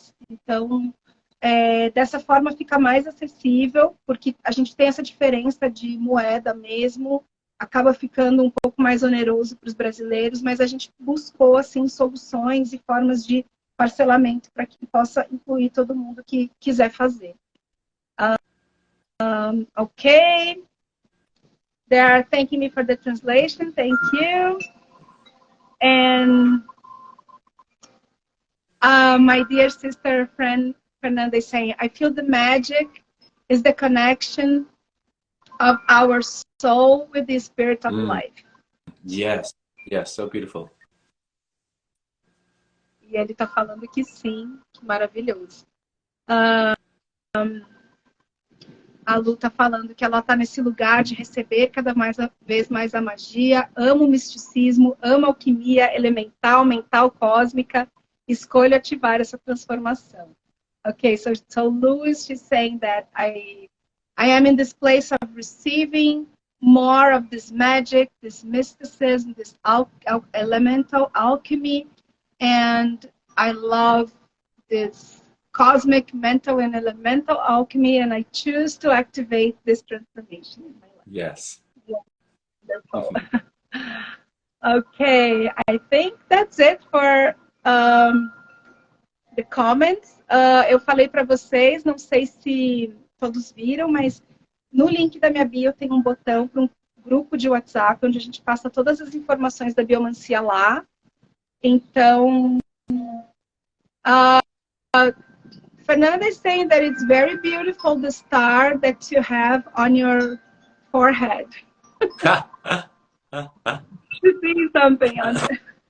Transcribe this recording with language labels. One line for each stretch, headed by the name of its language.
Portuguese: Então, dessa forma fica mais acessível, porque a gente tem essa diferença de moeda mesmo, acaba ficando um pouco mais oneroso para os brasileiros, mas a gente buscou assim soluções e formas de parcelamento para que possa incluir todo mundo que quiser fazer. Ok.
English: They are thanking me for the translation. Thank you. And my dear sister friend Fernanda is saying, I feel the magic is the connection of our soul with the spirit of life. Yes, yes, so beautiful.
Portuguese: E ele está falando que sim, que maravilhoso. A Lu está falando que ela está nesse lugar de receber cada vez mais a magia, ama o misticismo, ama a alquimia elemental, mental, cósmica, escolho ativar essa transformação.
English: Okay, so Lu is saying that I am in this place of receiving more of this magic, this mysticism, this elemental alchemy, and I love this cosmic, mental, and elemental alchemy, and I choose to activate this transformation in my life. Yes. Wonderful. Okay, I think that's it for the comments.
Portuguese: Eu falei para vocês, não sei se todos viram, mas no link da minha bio tem um botão para um grupo de WhatsApp, onde a gente passa todas as informações da biomancia lá.
English: Então, Fernanda is saying that it's very beautiful, the star that you have on your forehead. You see something on it.